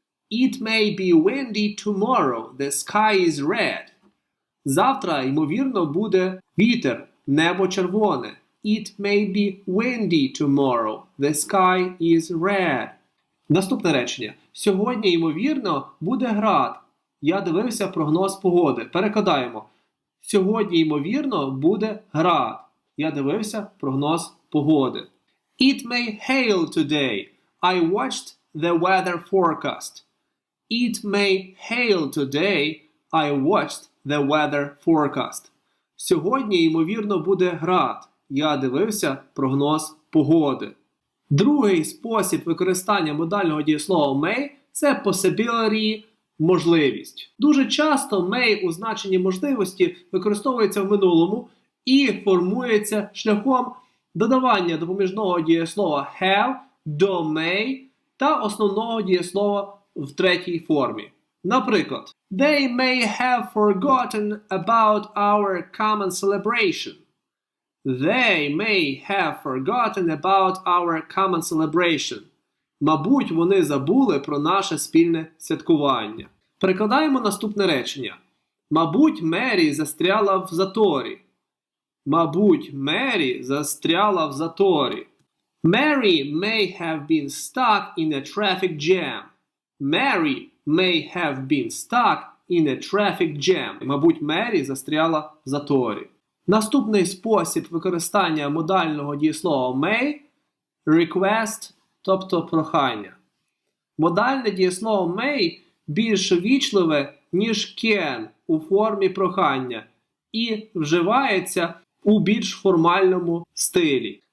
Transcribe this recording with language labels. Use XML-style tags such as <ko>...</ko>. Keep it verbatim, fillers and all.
<en>It may be windy tomorrow, the sky is red.</en> <uk>Завтра, ймовірно, буде вітер, небо червоне.</uk> <en>It may be windy tomorrow. The sky is red.</en> <uk>Наступне речення. Сьогодні, ймовірно, буде град. Я дивився прогноз погоди. Перекладаємо. Сьогодні, ймовірно, буде град. Я дивився прогноз погоди.</uk> <en>It may hail today. I watched the weather forecast. It may hail today. I watched the weather forecast.</en> <uk>Сьогодні, ймовірно, буде град. Я дивився прогноз погоди. Другий спосіб використання модального дієслова may – це possibility – можливість. Дуже часто may у значенні можливості використовується в минулому і формується шляхом додавання допоміжного дієслова have до may та основного дієслова в третій формі. Наприклад,</uk> <en>They may have forgotten about our common celebration. They may have forgotten about our common celebration.</en> <uk>Мабуть, вони забули про наше спільне святкування. Перекладаємо наступне речення. Мабуть, Мері застряла в заторі. Мабуть, Мері застряла в заторі.</uk> <en>Mary may have been stuck in a traffic jam. Mary may have been stuck in a traffic jam.</en> <uk>Мабуть, Мері застряла в заторі. Наступний спосіб використання модального дієслова may – request, тобто прохання. Модальне дієслово may більш вічливе, ніж can у формі прохання і вживається у більш формальному стилі.</uk>